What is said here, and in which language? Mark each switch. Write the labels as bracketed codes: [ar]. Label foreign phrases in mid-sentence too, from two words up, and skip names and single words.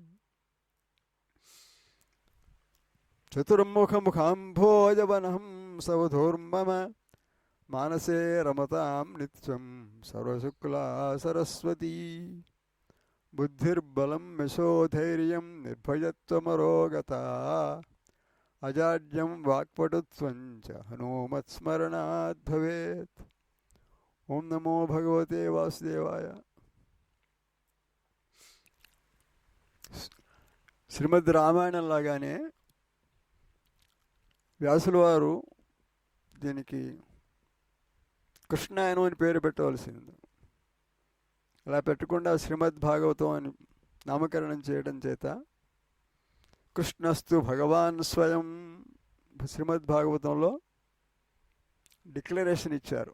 [sa] चतुर्मुखमुखाम्भोजवनहं सवधूर्मम मानसे रमतां नित्यं सर्वशुक्ला सरस्वती। बुद्धिर्बलं यशोधैर्यं निर्भयत्वमरोगता अजाड्यं वाक्पटुत्वं च हनुमत्स्मरणात् भवेत्। ओं नमो भगवते वासुदेवाय। [te] శ్రీమద్ రామాయణం లాగానే వ్యాసుల వారు దీనికి కృష్ణాయనం అని పేరు పెట్టవలసింది. అలా పెట్టకుండా శ్రీమద్ భాగవతం అని నామకరణం చేయడం చేత [sa] कृष्णस्तु भगवान् स्वयम् [te] శ్రీమద్ భాగవతంలో డిక్లరేషన్ ఇచ్చారు.